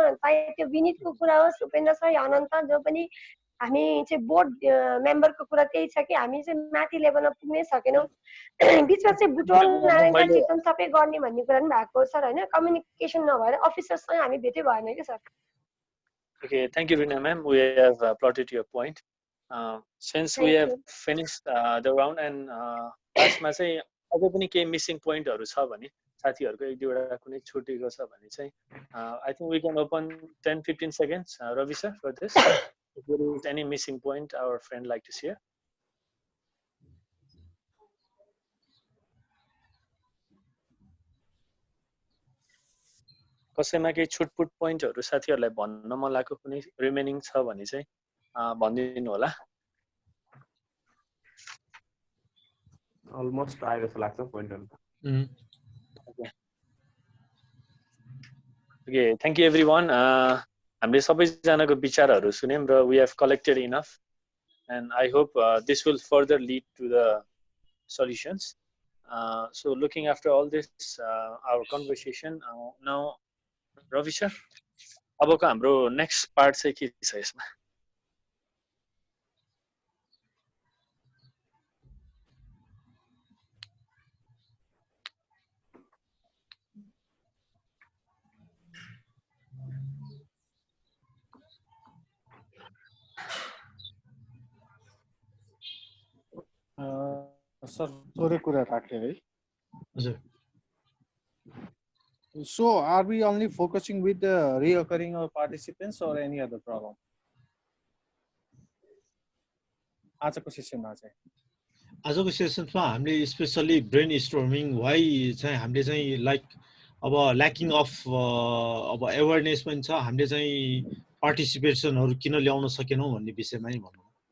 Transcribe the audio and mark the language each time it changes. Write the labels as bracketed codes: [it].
[ne] चाहे त्यो विनितको कुरा होस्, उपेन्द्र सर, अनन्त जो पनि हामी चाहिँ बोर्ड मेम्बरको कुरा त्यही छ कि हामी चाहिँ माथि लेभलमा पुग्नै सकेनौँ। बिचमा चाहिँ बुटोल नारायण चिकन सबै गर्ने भन्ने कुरा पनि भएको सर होइन, कम्युनिकेसन नभएर अफिसरसँग हामी भेटै भएन कि sir. [en] Okay, thank you Rina ma'am, we have plotted your point. Since we have finished the round and [ne] लास्टमा चाहिँ अझै पनि केही मिसिङ पोइन्टहरु छ भने साथीहरुको एक दुईवटा कुनै छुटेको छ भने चाहिँ [en] I think we can open 10-15 seconds Ravi sir for this. If there is any missing point our friend like to share. [ne] कसैमा केही छुटपुट पोइन्टहरु साथीहरुलाई भन्न मन लागेको कुनै रिमेनिङ छ भने चाहिँ भनिदिनु होला। [en] Almost I was like the point. Okay, thank you everyone. [ne] हामीले सबैजनाको विचारहरु सुन्यौं र [en] we have collected enough and I hope this will further lead to the solutions. So looking after all this our conversation now Ravi sir, [ne] अबको हाम्रो next part चाहिँ के छ यसमा? Sir थोरै कुरा राखे है। हजुर। [en] So are we only focusing with the reoccurring or participants or any other problem? [ne] आजको सेसनमा चाहिँ आजको सेसनमा हामीले स्पेशली ब्रेन स्टर्मिङ वाइ चाहिँ हामीले चाहिँ लाइक अब ल्याकिङ अफ अब अवेयरनेस पनि छ, हामीले चाहिँ पार्टिसिपेसनहरु किन ल्याउन सकेनौं भन्ने विषयमा नै भनौं।